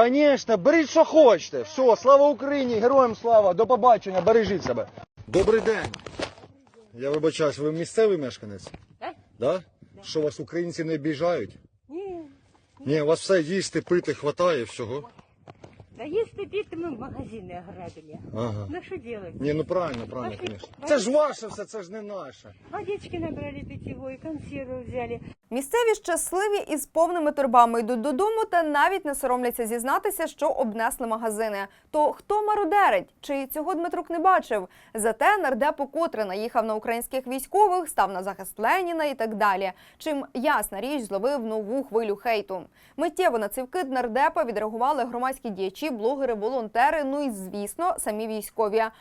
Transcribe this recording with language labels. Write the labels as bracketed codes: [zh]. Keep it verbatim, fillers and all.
[uk] Конечно, беріть, що хочете. Все, слава Україні, героям слава, до побачення, бережіть себе. Добрий день. Я вибачаюсь, ви місцевий мешканець? Так. Да? Що вас українці не обіжають? Ні. Ні, у вас все їсти, пити, хватає всього. [ru] Да если пить, мы магазины ограбили. Ага. Ну что делать? Не, ну правильно, правильно, конечно. [uk] Це ж ваше все, це ж не наше. [ru] Водички набрали питьевой, консервы взяли. [uk] Місцеві щасливі і з повними торбами йдуть додому та навіть не соромляться зізнатися, що обнесли магазини. То хто мародерить? Чи цього Дмитрук не бачив? Зате нардеп укотре наїхав на українських військових, став на захист Леніна і так далі. Чим, ясна річ, зловив нову хвилю хейту. Миттєво на цей вкид нардепа відреагували громадські діячі, блогери, волонтери, ну і, звісно, самі військові.